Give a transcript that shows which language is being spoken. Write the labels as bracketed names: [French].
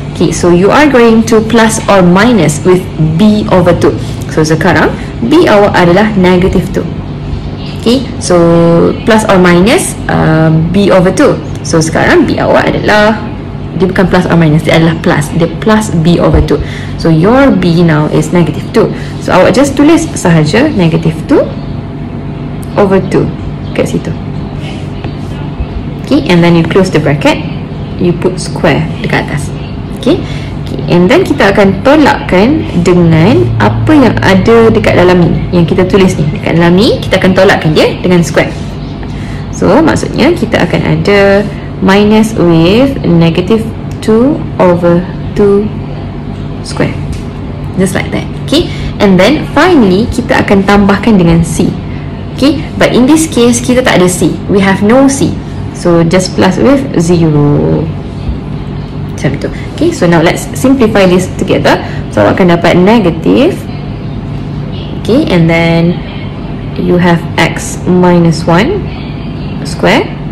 [English] Okay, so you are going to plus or minus with b over 2. [Malay] So sekarang b awak adalah negative 2. [English] Okay, so plus or minus b over 2. [Malay] So sekarang b awak adalah, dia bukan [English] plus or minus, [Malay] dia adalah plus, dia plus b over 2. [English] So your b now is negative 2. [Malay] So awak just tulis sahaja negative 2 over 2 kat situ. [English] Okay, and then you close the bracket, you put square [Malay] dekat atas. [English] Okay, and then [Malay] kita akan tolakkan dengan apa yang ada dekat dalam ni, yang kita tulis ni. Dekat dalam ni kita akan tolakkan dia dengan square. So maksudnya kita akan ada [English] minus with negative 2 over 2 square, just like that. Okay, and then [Malay] finally kita akan tambahkan dengan c. [English] Okay, but in this case [Malay] kita tak ada c, [English] we have no c, so just plus with 0 [Malay] macam tu. [English] Okay, so now let's simplify this together. [Malay] So awak akan dapat [English] negative, okay, and then you have x minus 1 square.